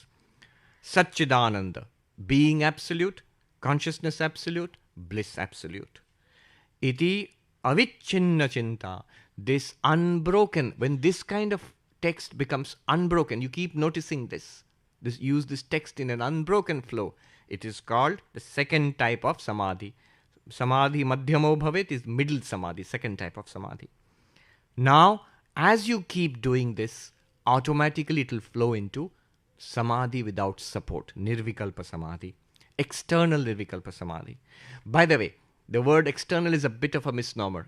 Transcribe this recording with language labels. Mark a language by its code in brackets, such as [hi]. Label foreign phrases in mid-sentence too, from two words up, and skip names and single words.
[en] Satchidananda, being absolute, consciousness absolute, bliss absolute. [sa] Iti avichinna chinta, [en] this unbroken, when this kind of text becomes unbroken, you keep noticing this. Use this text in an unbroken flow. It is called the second type of samadhi. [sa] Samadhi madhyamo bhavet [en] is middle samadhi, second type of samadhi. Now, as you keep doing this, automatically it will flow into samadhi without support, [sa] nirvikalpa samadhi, [en] external [sa] nirvikalpa samadhi. [en] By the way, The word external is a bit of a misnomer.